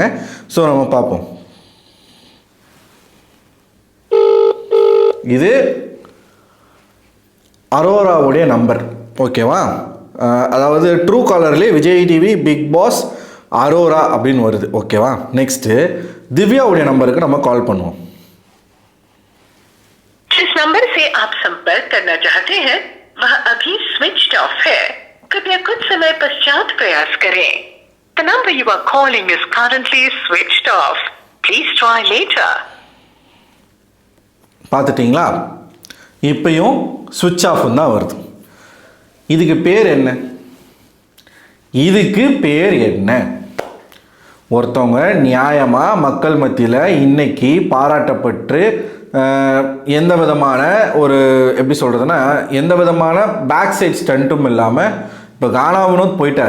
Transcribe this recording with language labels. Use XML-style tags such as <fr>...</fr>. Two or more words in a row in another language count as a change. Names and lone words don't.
<ta>ஸோ நம்ம பார்ப்போம். இது அரோராவுடைய நம்பர், ஓகேவா? அதாவது ட்ரூ காலர்லேயே விஜய் டிவி பிக் பாஸ் அரோரா அப்படின்னு வருது, ஓகேவா? நெக்ஸ்ட்டு திவ்யாவுடைய நம்பருக்கு நம்ம கால் பண்ணுவோம்.</ta> <hi>जिस नंबर से आप संपर्क करना चाहते हैं वह अभी</hi> <en>switched off</en> <hi>है. कृपया कुछ समय पश्चात प्रयास करें.</hi> <en>The number you are calling is currently switched off. Please try later.</en> <ta>பார்த்துட்டிங்களா? இப்பயும்</ta> <en>switch off</en> <ta>தான் வருது. இதுக்கு பேர் என்ன? இதுக்கு பேர் என்ன? ஒருத்தவங்க நியாயமாக மக்கள் மத்தியில் இன்னைக்கு பாராட்டப்பட்டு எந்த விதமான ஒரு எப்படி சொல்கிறதுனா எந்த விதமான</ta> <en>back side</en> <ta>ஸ்டண்ட்டும் இல்லாமல் இப்போ கானா வினோத் போயிட்டார்.</ta>